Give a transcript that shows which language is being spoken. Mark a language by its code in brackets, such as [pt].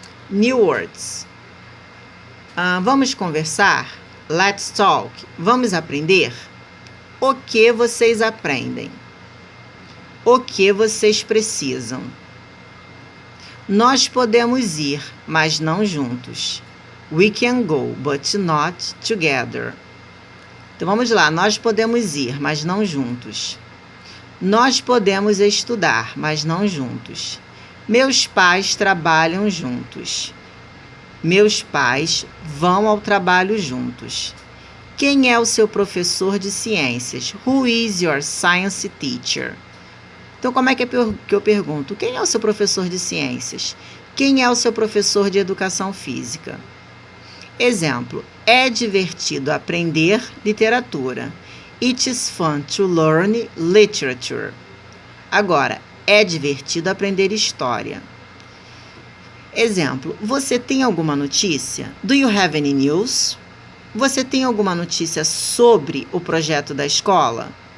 [en] New words. [pt] Vamos conversar? [en] Let's talk. [pt] Vamos aprender? O que vocês aprendem? O que vocês precisam? Nós podemos ir, mas não juntos. [en] We can go, but not together. [pt] Então vamos lá. Nós podemos ir, mas não juntos. Nós podemos estudar, mas não juntos. Meus pais trabalham juntos. Meus pais vão ao trabalho juntos. Quem é o seu professor de ciências? [en] Who is your science teacher? [pt] Então, como é que eu pergunto? Quem é o seu professor de ciências? Quem é o seu professor de educação física? Exemplo, é divertido aprender literatura. [en] It is fun to learn literature. [pt] Agora, é divertido aprender história. Exemplo, você tem alguma notícia? [en] Do you have any news? [pt] Você tem alguma notícia sobre o projeto da escola?